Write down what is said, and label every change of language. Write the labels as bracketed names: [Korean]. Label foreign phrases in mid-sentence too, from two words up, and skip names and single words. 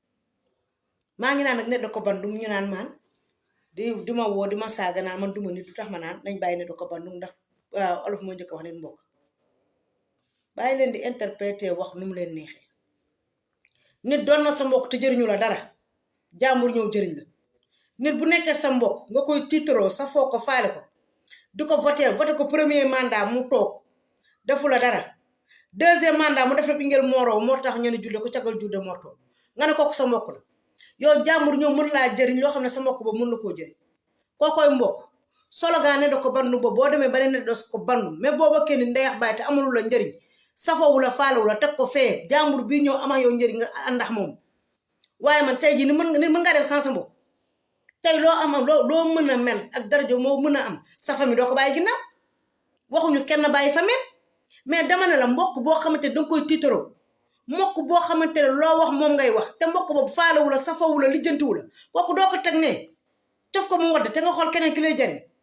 [Wolof] maa ngi naan nag ne da ko bandum ñu naan maan di ma woo di ma saaga naan man duma nit du tax ma naan nañ bàyyi ne da ko bandum ndax olof moo njëkk a wax nit mbokk bàyyi leen di interpréter wax nu mu leen neexee nit doon na sa mbokk te jëriñu la dara jàmbur ñëw jëriñ la nit bu nekkee sa mbokk nga koy tiitaroo sa foo ko faale ko di ko voté ko [French] premier mandat [Wolof] mu toog defu la dara [French] deuxième mandat [Wolof] mu def la bi ngeen mooroo moo tax ñu ne julde ko cagal julde mortoo nga ne kooku sa mbokk la yow jàmbur ñëw mën laa jëriñ loo xam ne sa mbokk ba mën la koo jëriñ kookoy mbokk slogan ne da ko bandu ba boo demee ba ne da ko bandu mais boo bokkee ni ndeyax bàyyi te amul la njëriñ safawu la faalawu la teg ko fee jàmbur bii ñëw ama yow njëriñ nga àndax moom waaye man tey jii ni mën ngaa def sans sa mbokk tey loo am loo mën a mel ak daraja moo mën a am sa famille doo ko bàyyi ginnaaw waxuñu kenn bàyyi famille mais dama ne la mbokk boo xamante ne danga koy tiitaroo mbokk boo xamante ne loo wax moom ngay wax te mbokk boobu faalawu la safawu la lijjantiwu la kooku doo ko teg ne cof ko mu wadd te nga xool keneen ki lay jariñ